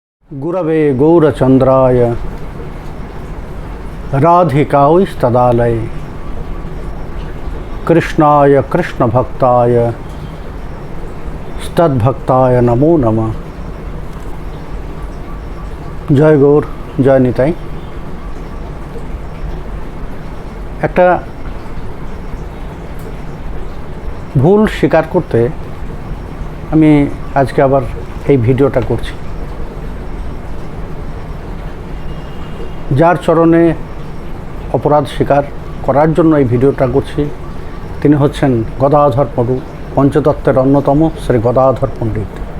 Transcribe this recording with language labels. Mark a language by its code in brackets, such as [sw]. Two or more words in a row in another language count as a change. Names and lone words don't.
[sa] गुरवे गौरचंद्राय राधिकायै कृष्णाय कृष्णभक्ताय तद्भक्ताय नमो नमः। जय गौर, जय निताई। [bn] একটা ভুল স্বীকার করতে আমি আজকে আবার এই ভিডিওটা করছি। যার চরণে অপরাধ স্বীকার করার জন্য এই ভিডিওটা করছি তিনি হচ্ছেন গদাধর পণ্ডিত, পঞ্চতত্ত্বের অন্যতম শ্রী গদাধর পণ্ডিত।